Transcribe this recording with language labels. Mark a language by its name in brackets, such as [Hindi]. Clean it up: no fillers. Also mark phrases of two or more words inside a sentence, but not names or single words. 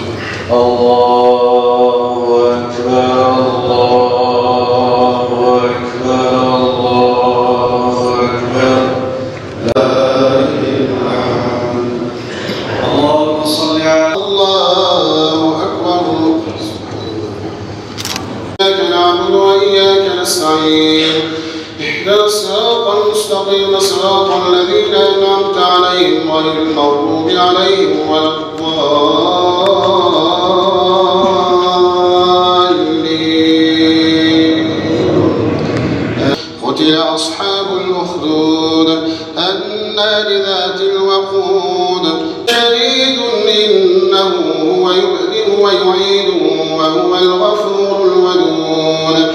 [Arabic] الله أكبر، الله أكبر، الله أكبر. لا إله. اللهم صل على. الله أكبر. إياك نعبد وإياك نستعين. اهدنا الصراط المستقيم صراط الذين أنعمت عليهم غير المغضوب عليهم ولا الضالين. قتل أصحاب الأخدود النار ذات الوقود شديد إنه هو يبدئ ويعيد وهو الغفور الودود.